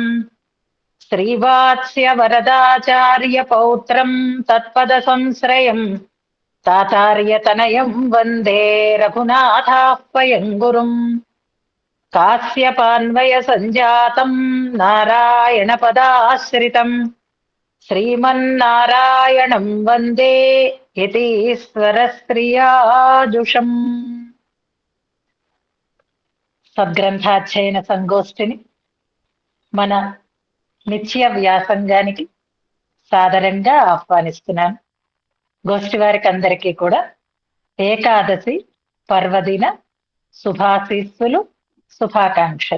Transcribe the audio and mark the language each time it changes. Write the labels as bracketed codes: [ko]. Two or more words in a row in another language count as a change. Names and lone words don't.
[sa] श्रीवात्स्य वरदाचार्य पौत्रम् तत्पदसंश्रयम् तातार्यतनयम् वन्दे रघुनाथाह्वयम् गुरुम्। कास्यपान्वय सञ्जातम् नारायणपदाश्रितम् श्रीमन्नारायणम् वन्दे యతీశ్వరస్త్రియాజుషం. [te] సద్గ్రంథాధ్యయన సంగోష్ఠిని మన నిత్య వ్యాసంగానికి సాదరంగా ఆహ్వానిస్తున్నాను. గోష్ఠి వారికి అందరికీ కూడా ఏకాదశి పర్వదిన శుభాశీస్సులు, శుభాకాంక్షలు.